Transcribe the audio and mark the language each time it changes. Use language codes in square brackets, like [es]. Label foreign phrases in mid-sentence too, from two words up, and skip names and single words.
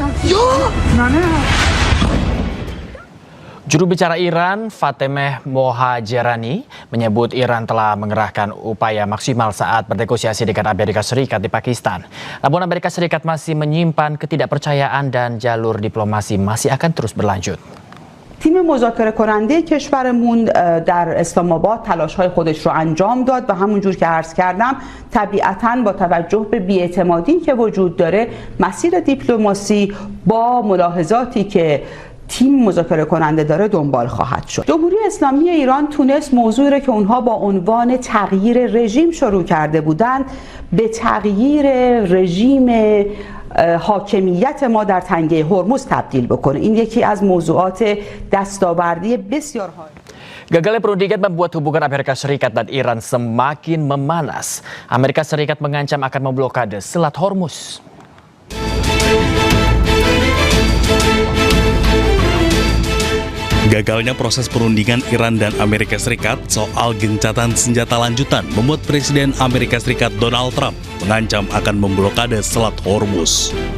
[id] Juru bicara Iran, Fatemeh Mohajerani, menyebut Iran telah mengerahkan upaya maksimal saat bernegosiasi dengan Amerika Serikat di Pakistan. Namun Amerika Serikat masih menyimpan ketidakpercayaan dan jalur diplomasi masih akan terus berlanjut. [fa] تیم مذاکره کننده کشورمون در اسلام آباد تلاش‌های خودش رو انجام داد و همونجور که عرض کردم طبیعتاً با توجه به بی‌اعتمادی که وجود داره مسیر دیپلماسی با ملاحظاتی که تیم مذاکره کننده داره دنبال خواهد شد. جمهوری اسلامی ایران تونست موضوعی رو که اونها با عنوان تغییر رژیم شروع کرده بودند به تغییر رژیم حاکمیت ما در تنگه هرمز تبدیل بکنه. این یکی از موضوعات دستاوردی بسیار [id] Gagalnya perundingan membuat hubungan Amerika Serikat dan Iran semakin memanas. Amerika Serikat mengancam akan memblokade Selat Hormuz. Gagalnya proses perundingan Iran dan Amerika Serikat soal gencatan senjata lanjutan membuat Presiden Amerika Serikat Donald Trump mengancam akan memblokade Selat Hormuz.